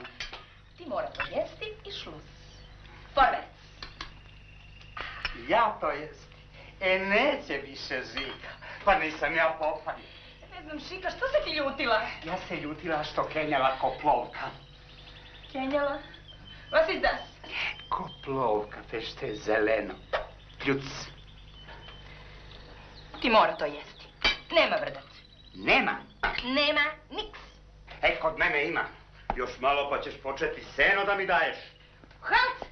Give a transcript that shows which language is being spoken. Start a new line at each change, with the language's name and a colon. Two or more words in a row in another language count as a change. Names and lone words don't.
Serbian: Ti mora to jesti i šlus. Vorwärts. Ja to jesti? Neće više Žika. Pa nisam ja popan. Ne znam, Šika, što se ti ljutila? Ja se ljutila što kenjala ko plovka. Kenjala?
German: Was ist das?
Serbian: Ko plovka, te što je zeleno. Pljuc. Ti mora to jesti. Nema vrdac. Nema? Nema niks. Kod mene ima. Još malo pa ćeš početi seno da mi daješ. Hans!